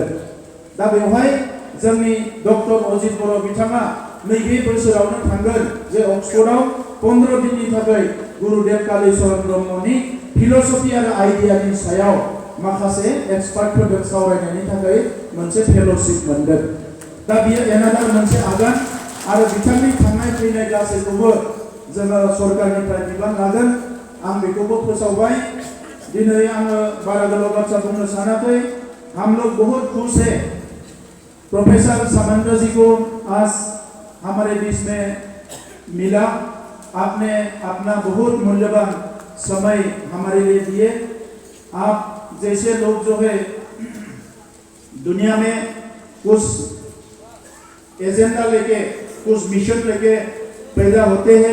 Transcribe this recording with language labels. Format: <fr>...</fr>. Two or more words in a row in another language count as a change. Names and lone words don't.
<brx>दा बेवहाय जोंनि डक्टर अजित बर' बिथाङा नैबे बोसोरावनो थांगोन जे अक्सफर्डआव 15 दिननि थाखाय गुरुदेव कालीचरण ब्रह्मनि फिल'सफि आरो आइडियानि सायाव माखासे एक्सपार्टफोरजों सावरायनायनि थाखाय मोनसे फेल'शिप मोनदों। दा बियो एनादार मोनसे आगान आरो बिथांनि थांनाय फैनाय गासैखौबो जोङो सरकारनिफ्राय बिबान लागोन। आं बेखौबो फोसावबाय। दिनै आङो बारा गोलाव बाथ्रा बुंनो सानाखै।</brx> <hi>हम लोग बहुत खुश हैं प्रोफेसर समंद्र जी को आज हमारे बीच में मिला। आपने अपना बहुत मूल्यवान समय हमारे लिए दिए। आप जैसे लोग जो है दुनिया में कुछ एजेंडा लेके, कुछ मिशन लेके पैदा होते हैं।</hi>